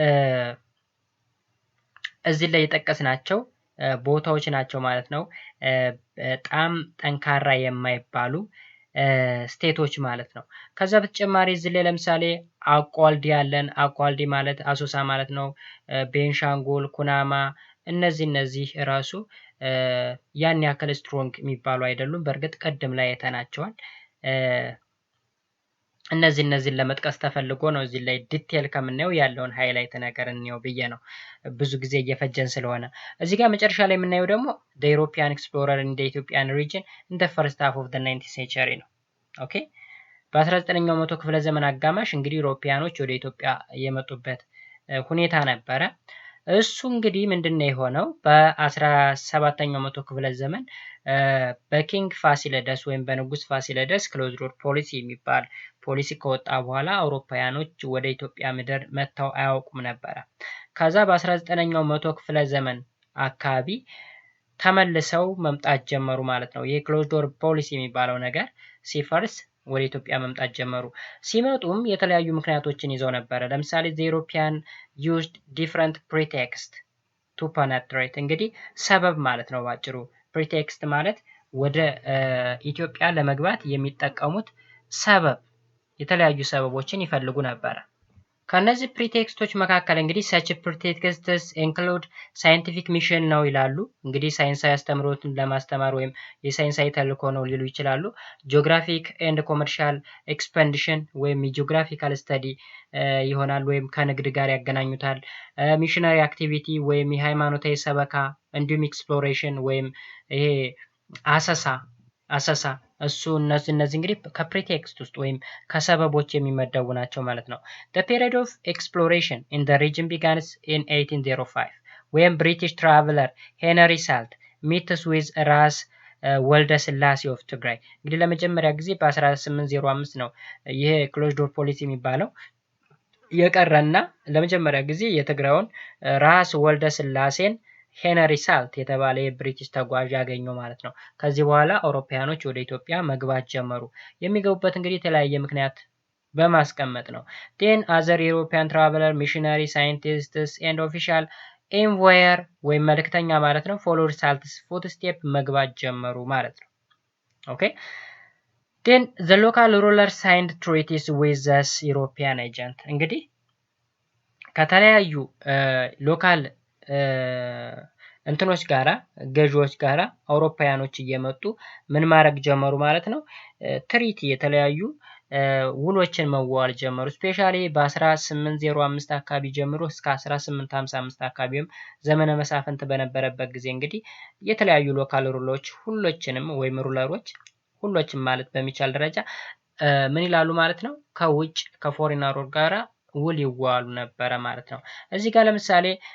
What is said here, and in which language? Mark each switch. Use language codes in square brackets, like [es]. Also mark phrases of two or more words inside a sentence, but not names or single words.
[am] እዚህ ላይ የጠቀስናቸው ቦታዎች ናቸው ማለት ነው። በጣም ጠንካራ የማይባሉ ስቴቶች ማለት ነው። ከዛ በተጨማሪ እዚህ ላይ ለምሳሌ አቋልዲ ያለን አቋልዲ ማለት አሶሳ ማለት ነው። ቤንሻንጉል፣ ኩናማ እነዚህ ራሱ ያን ያክል ስትሮንግ የሚባሉ አይደሉም። በእርግጥ ቀደም ላይ አይተናቸዋል። እነዚህን ለመጥቀስ ተፈልጎ ነው እዚህ ላይ ዲቴል ከምናየው ያለውን ሃይላይት ነገር እንየው ብዬ ነው ብዙ ጊዜ እየፈጀን ስለሆነ። እዚህ ጋር መጨረሻ ላይ የምናየው ደግሞ [en] the European explorer in the Ethiopian region in the first half of the 19th century [am] ነው። ኦኬ በ19ኛው መቶ ክፍለ ዘመን አጋማሽ እንግዲህ ኢሮፒያኖች ወደ ኢትዮጵያ የመጡበት ሁኔታ ነበረ። እሱ እንግዲህ ምንድነው የሆነው በ17ኛው መቶ ክፍለ ዘመን በኪንግ ፋሲለደስ ወይም በንጉስ ፋሲለደስ [en] close door policy [am] የሚባል ፖሊሲ ከወጣ በኋላ አውሮፓውያኖች ወደ ኢትዮጵያ ምድር መጥተው አያውቁም ነበረ። ከዛ በ19ኛው መቶ ክፍለ ዘመን አካባቢ ተመልሰው መምጣት ጀመሩ ማለት ነው። ይሄ [en] close door policy [am] የሚባለው ነገር ሲፈርስ ወደ ኢትዮጵያ መምጣት ጀመሩ። ሲመጡም የተለያዩ ምክንያቶችን ይዘው ነበረ። ለምሳሌ [en] the European used different pretext to penetrate [am] እንግዲህ ሰበብ ማለት ነው ባጭሩ። pretext ማለት ወደ ኢትዮጵያ ለመግባት የሚጠቀሙት ሰበብ የተለያዩ ሰበቦችን ይፈልጉ ነበረ። ከነዚህ ፕሪቴክስቶች መካከል እንግዲህ [en] such pretexts include scientific mission [am] ነው ይላሉ። እንግዲህ ሳይንሳዊ አስተምሮትን ለማስተማር ወይም የሳይንሳዊ ተልእኮ ነው ሊሉ ይችላሉ። [en] geographic and commercial expansion [am] ወይም [en] geographical study [am] ይሆናል ወይም ከንግድ ጋር ያገናኙታል። [en] missionary activity [am] ወይም የሃይማኖታዊ ሰበካ እንዲሁም exploration ወይም ይሄ አሰሳ እሱ እነዚህ እንግዲህ ከፕሪቴክስት ውስጥ ወይም ከሰበቦች የሚመደቡ ናቸው ማለት ነው። [en] the period of exploration in the region begins in 1805 when British traveler Henry Salt meets with [am] ራስ ወልደ ስላሴ of ትግራይ እንግዲህ ለመጀመሪያ ጊዜ በ1805 ነው ይሄ [en] close door policy [am] የሚባለው የቀረና ለመጀመሪያ ጊዜ የትግራዩን ራስ ወልደ ስላሴን ሄነሪ ሳልት የተባለ የብሪቲሽ ተጓዥ ያገኘው ማለት ነው። ከዚህ በኋላ አውሮፓውያኖች ወደ ኢትዮጵያ መግባት ጀመሩ። የሚገቡበት እንግዲህ የተለያየ ምክንያት በማስቀመጥ ነው። [en] then other European traveler missionary scientists and official envoyer [am] ወይም መልእክተኛ ማለት ነው [en] followed Salt's footstep [am] መግባት ጀመሩ ማለት [en] ነው። ኦኬ then the local ruler signed treaties with the European agent [am] እንግዲህ ከተለያዩ ሎካል እንትኖች ጋራ ገዢዎች ጋራ አውሮፓውያኖች እየመጡ ምን ማድረግ ጀመሩ ማለት ነው። ትሪቲ የተለያዩ ውሎችን መዋዋል ጀመሩ። ስፔሻሊ በ1805 አካባቢ ጀምሮ እስከ 1855 አካባቢም ዘመነ መሳፍንት በነበረበት ጊዜ እንግዲህ የተለያዩ [en] local rulers [am] ሁሎችንም ወይም ሩለሮች ሁሎችም ማለት በሚቻል ደረጃ ምን ይላሉ ማለት ነው ከውጭ ከፎሪነር ጋራ ውል ይዋሉ ነበረ ማለት ነው። እዚህ ጋር ለምሳሌ